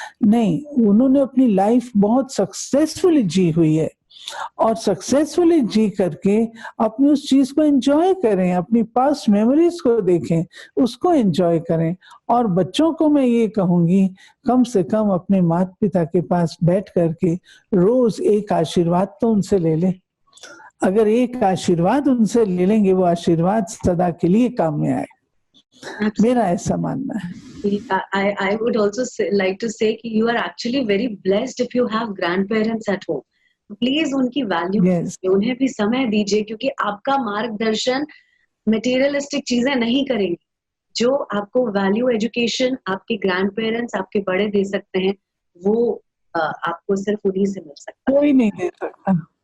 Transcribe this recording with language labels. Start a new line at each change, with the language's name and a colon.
Hindi: नहीं, उन्होंने अपनी लाइफ बहुत सक्सेसफुली जी हुई है और सक्सेसफुली जी करके अपनी उस चीज़ को एन्जॉय करें, अपनी पास्ट मेमोरीज़ को देखें, उसको एन्जॉय करें और बच्चों को मैं ये कहूँगी कम से कम अपने माता-पिता के पास बैठ कर के रोज़ एक आशीर्वाद तो उनसे ले लें। अगर एक आशीर्वाद उनसे ले लेंगे, वो आशीर्वाद सदा के लिए काम में आए। मेरा ऐसा मानना है।
English: I would also like to say कि you are actually very blessed if you have grandparents at home.
Hindi: Please उनकी वैल्यू
English: yes,
Hindi: उन्हें भी समय दीजिए, क्योंकि आपका मार्गदर्शन मटेरियलिस्टिक चीजें नहीं करेंगे। जो आपको वैल्यू एजुकेशन आपके ग्रैंड पेरेंट्स, आपके बड़े दे सकते हैं, वो आपको सिर्फ उन्हीं से मिल सकता कोई नहीं दे सकता। है।